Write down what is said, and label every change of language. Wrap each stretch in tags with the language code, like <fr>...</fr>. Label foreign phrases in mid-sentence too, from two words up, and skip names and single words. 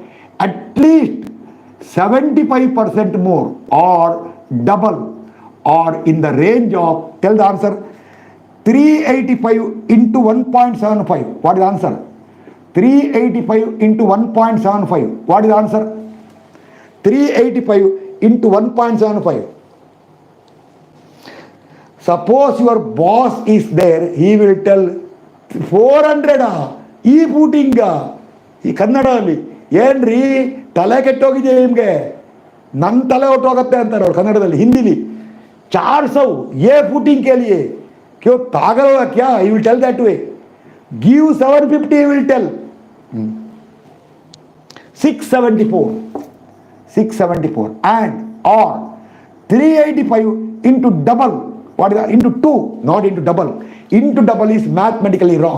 <en>At least 75% more or double or in the range of, tell the answer, 385 into 1.75. What is the answer? 385 into 1.75. What is the answer? 385 into 1.75. Suppose your boss is there, he will tell</en> <kn>400 ಈ ಫೂಟಿಂಗ ಈ ಕನ್ನಡದಲ್ಲಿ ಏನ್ರಿ ತಲೆ ಕೆಟ್ಟೋಗಿದೆ ನಿಮಗೆ, ನನ್ನ ತಲೆ ಹೊಟ್ಟೋಗತ್ತೆ ಅಂತಾರೆ ಅವ್ರು ಕನ್ನಡದಲ್ಲಿ.</kn> <hi>ಹಿಂದಿಲಿ 400 ये फूटिंग के लिए क्यों पागल होगा क्या?</hi> <en>He will tell that way. Give 750, he will tell. 674 and or 385 into double. What is that? Into 2, not into double. Into double is mathematically wrong.</en>